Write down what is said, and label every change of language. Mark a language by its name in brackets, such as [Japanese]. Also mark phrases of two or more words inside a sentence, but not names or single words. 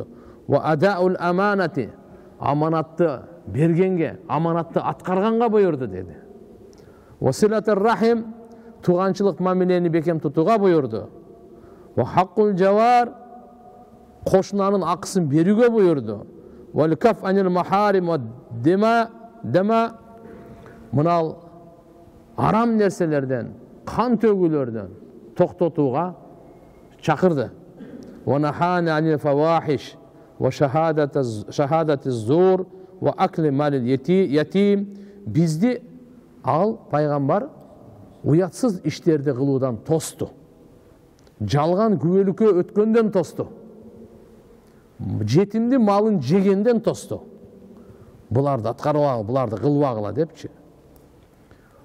[Arabic] وأداء الأمانة, [Kyrgyz] аманатты бергенге, аманатты аткарганга буйурду деди. [Arabic] وصلة الرحم, [Kyrgyz] туганчылык мамилени бекем тутууга буйурду. [Arabic] وحق الجوار, [Kyrgyz] кошунанын акысын берүүгө буйурду. [Arabic] والكف عن المحارم والدماء, [Kyrgyz] мынал арам нерселерден, кан төгүүлөрдөн токтотууга чакырды. [Arabic] ونهانا عن الفواحش وشهادة الزور وأكل مال اليتيم. [Kyrgyz] Бизди ал пайгамбар уятсыз иштерди кылуудан тосту. Жалган күбөлүккө өткөндөн тосту. Жетимдин малын жегенден тосту. Буларды аткарбагыла, буларды кылбагыла депчи.